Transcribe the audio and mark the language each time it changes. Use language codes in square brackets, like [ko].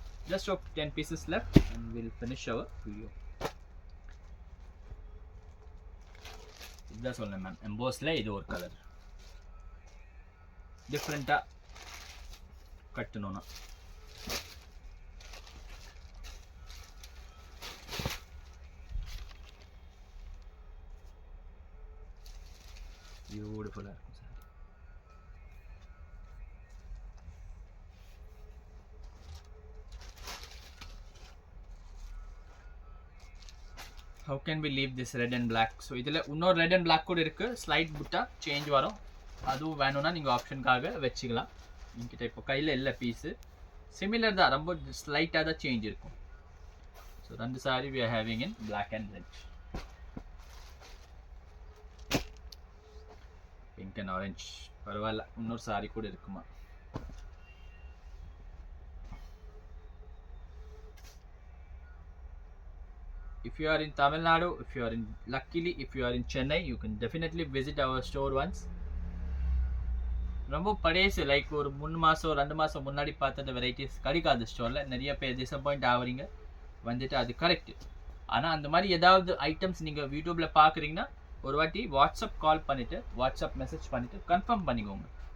[en] Just of 10 pieces left and we'll finish our video. [ta] இதுதான் சொன்னேன் ma'am, எம்போஸில் இது ஒரு கலர் டிஃப்ரெண்ட்டாக கட்டணும்னா. பியூட்டிஃபுல்லாக இருக்கும் sir. [en] How can we leave this red and black? [ta] So இதில் இன்னொரு ரெட் அண்ட் பிளாக் கூட இருக்குது. ஸ்லைட் புட்டா சேஞ்ச் வரும், அதுவும் வேணும்னா நீங்கள் ஆப்ஷனுக்காக வச்சுக்கலாம். என்கிட்ட இப்போ கையில் இல்லை பீஸு, சிமிலர் தான், ரொம்ப ஸ்லைட்டாக தான் சேஞ்ச் இருக்கும். [en] So 2 saree we are having in black and red. [ta] Pink and orange பரவாயில்ல, இன்னொரு saree கூட இருக்குமா. [en] If you are in Tamil Nadu, if you are in Chennai, you can definitely visit our store once. [ta] ரொம்ப பழையசு, like ஒரு 3 மாதம் 2 மாதம் முன்னாடி பார்த்த வெரைட்டிஸ் கிடைக்காது ஸ்டோரில். நிறைய பேர் டிசப்பாயிண்ட் ஆகுறீங்க வந்துட்டு, அது கரெக்டு. ஆனால் அந்த மாதிரி ஏதாவது ஐட்டம்ஸ் நீங்கள் யூடியூப்பில் பார்க்குறீங்கன்னா ஒரு வாட்டி வாட்ஸ்அப் கால் பண்ணிவிட்டு வாட்ஸ்அப் மெசேஜ் பண்ணிவிட்டு கன்ஃபார்ம் பண்ணிக்கோங்க.